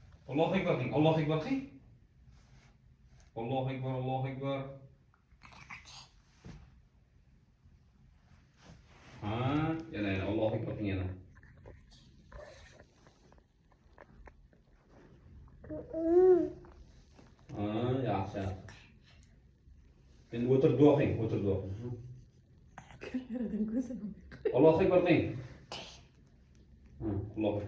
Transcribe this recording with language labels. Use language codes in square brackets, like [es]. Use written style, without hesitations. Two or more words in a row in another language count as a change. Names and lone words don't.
[ar] الله أكبر deng. الله أكبر deng. الله أكبر، الله أكبر. [uz] Ha, yana [ar] الله أكبر [uz] deng yana. Ha, yaxshi. Endi o'tir duo qiling, o'tir duo qiling. [ar] الله أكبر deng. Ha, الله أكبر.